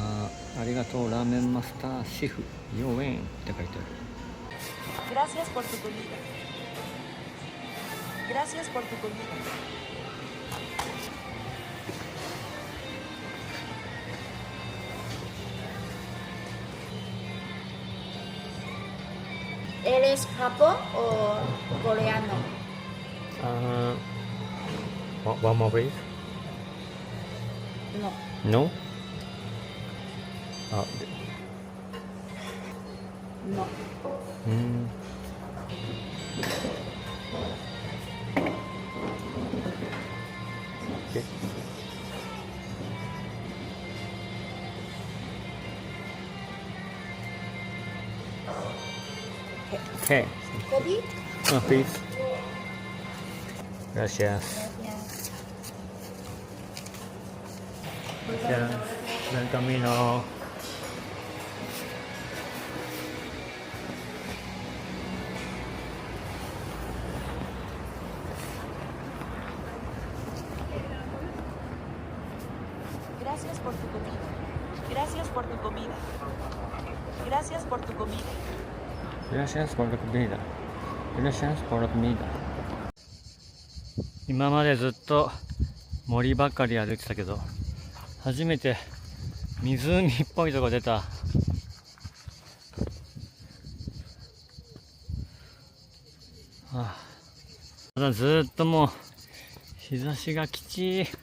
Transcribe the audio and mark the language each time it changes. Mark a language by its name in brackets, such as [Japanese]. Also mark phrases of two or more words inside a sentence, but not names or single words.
[Japanese] ありがとうラーメンマスターシェフ4円って書いてある。 [Spanish] Gracias por tu comida. Gracias por tu comida. ¿Eres Japón o coreano? [English] One more please. No. No? No. Okay. Okay. ¿Kobe? Please. [Spanish] Gracias. Gracias. Buen camino. Gracias por tu comida. Gracias por tu comida. Gracias por tu comida. Gracias por la comida. Gracias por la comida. [Japanese] 今までずっと森ばっかり歩いてたけど、初めて湖っぽいとこ出た。ただずっともう日差しがきちい。